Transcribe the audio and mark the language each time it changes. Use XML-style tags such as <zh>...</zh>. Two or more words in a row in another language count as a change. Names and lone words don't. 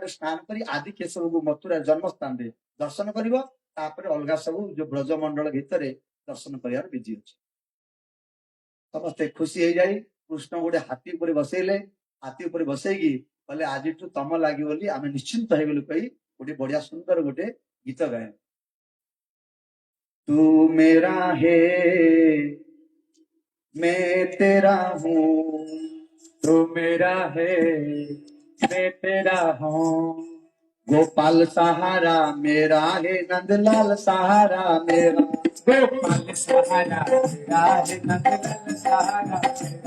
<or>ସ୍ନାନ କରି ଆଦି କେଶବକୁ ମଥୁରା ଜନ୍ମସ୍ଥାନରେ ଦର୍ଶନ କରିବ ତାପରେ ଅଲଗା ସବୁ ଯୋଉ ବ୍ରଜମଣ୍ଡଳ ଭିତରେ ଦର୍ଶନ କରିବାର ବିଧି ଅଛି ସମସ୍ତେ ଖୁସି ହେଇଯାଇ କୃଷ୍ଣ ଗୋଟେ ହାତୀ ଉପରେ ବସେଇଲେ ହାତୀ ଉପରେ ବସେଇକି କହିଲେ ଆଜିଠୁ ତମ ଲାଗି ବୋଲି ଆମେ ନିଶ୍ଚିନ୍ତ ହେଇଗଲୁ କହି ଗୋଟେ ବଢିଆ ସୁନ୍ଦର ଗୋଟେ ଗୀତ ଗାଏ</or> <hi>तू मेरा है मैं तेरा हूँ तू मेरा है मैं तेरा हूँ गोपाल सहारा मेरा है नंदलाल सहारा मेरा गोपाल सहारा मेरा है नंदलाल सहारा मेरा</hi>